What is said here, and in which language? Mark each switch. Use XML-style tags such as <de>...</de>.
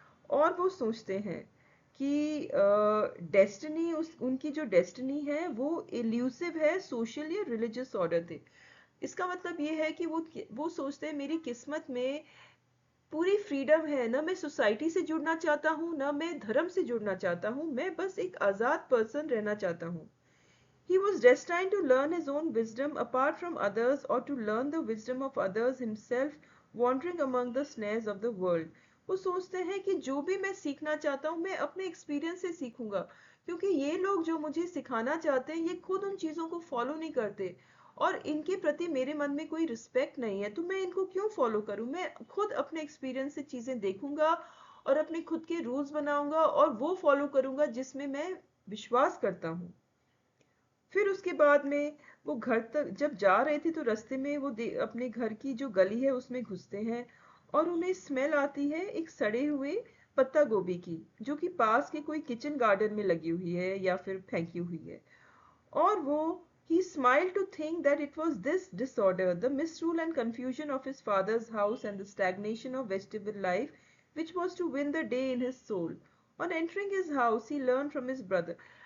<hi>और वो सोचते हैं कि डेस्टिनी उनकी जो डेस्टिनी है वो इल्यूसिव है, सोशल या रिलीजियस ऑर्डर थे। इसका मतलब ये है कि वो सोचते हैं मेरी किस्मत में पूरी फ्रीडम है, ना मैं सोसाइटी से जुड़ना चाहता हूँ ना मैं धर्म से जुड़ना चाहता हूँ, मैं बस एक आजाद पर्सन रहना चाहता हूँ।</hi> <en>He was destined to learn his own wisdom apart from others or to learn the wisdom of others himself, wandering among the snares of the world।</en> <hi>वो सोचते हैं कि जो भी मैं सीखना चाहता हूँ मैं अपने एक्सपीरियंस से सीखूंगा, क्योंकि ये लोग जो मुझे सिखाना चाहते हैं ये खुद उन चीज़ों को फॉलो नहीं करते और इनके प्रति मेरे मन में कोई रिस्पेक्ट नहीं है, तो मैं इनको क्यों फॉलो करूँ। मैं खुद अपने एक्सपीरियंस से चीज़ें देखूंगा और अपने खुद के रूल्स बनाऊंगा और वो फॉलो करूंगा जिसमें मैं विश्वास करता हूँ। फिर उसके बाद में वो घर तक जब जा रहे थे तो रास्ते में वो अपने घर की जो गली है उसमें घुसते हैं और उन्हें स्मेल आती है एक सड़े हुए पत्ता गोभी की, जो कि पास के कोई किचन गार्डन में लगी हुई है या फिर फेंकी हुई है। और वो</hi> <en>he smiled to think that it was this disorder, the misrule and confusion of his father's house and the stagnation of vegetable life, which was to win the day in his soul। On entering his house he learned from his brother।</en>